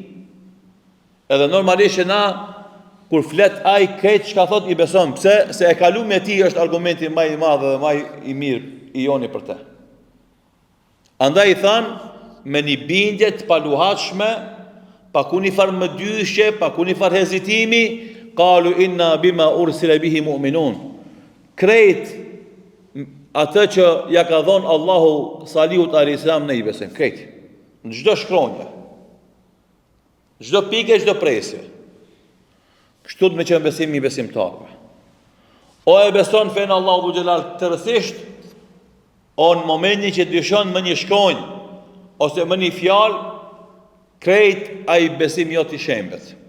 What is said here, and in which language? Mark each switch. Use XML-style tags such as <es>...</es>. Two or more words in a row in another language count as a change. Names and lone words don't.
<sq>Edhe normalisht që na, kur flet ai këtë çka thot i beson, pse? Se e kalumi e tij është argumenti më i madh dhe më i mirë i joni për të. Andaj i thanë, me një bindje të paluhatshme, pa ku një farë më dyshje, pa ku një farë hezitimi,</sq> <ar>قالوا إنا بما أرسل به مؤمنون.</ar> <sq>Krejt atë që ja ka dhonë Allahu Salihut a.s. ne i besojmë, krejt. Në çdo shkronjë, çdo pike, çdo presje. Kështu të me qenë besimi i besimtarëve. O e beson fenë Allahu xhelal tërësisht, o në momentin që dyshon më një shkronjë, ose më një fjalë, krejt ai besimi jot i shembet.</sq>